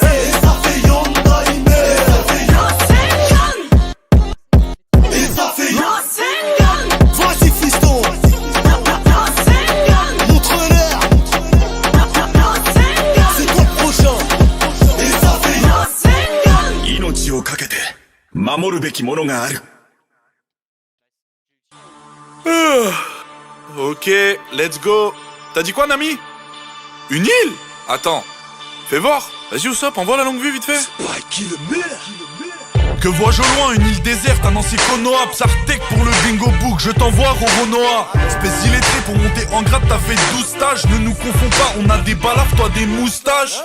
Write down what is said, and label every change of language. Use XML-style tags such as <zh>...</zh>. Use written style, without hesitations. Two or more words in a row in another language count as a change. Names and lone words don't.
<fr>Et ça fait Yonda Ime. Et ça fait Vas-y fiston, montre-leur. C'est toi le prochain. Et ça fait</fr> <ja>命をかけて守るべきものがある。</ja> <en>Ok, let's go.</en> <fr>T'as dit quoi, Nami? Une île? Attends. Fais voir. Vas-y, Usopp, envoie la longue vue vite fait. Que vois-je au loin? Une île déserte, un ancien Konoha, Psartek pour le bingo book, je t'envoie Roronoa. Espèce d'illettré pour monter en grade, t'as fait 12 stages. Ne nous confonds pas, on a des balafres, toi des moustaches.</fr>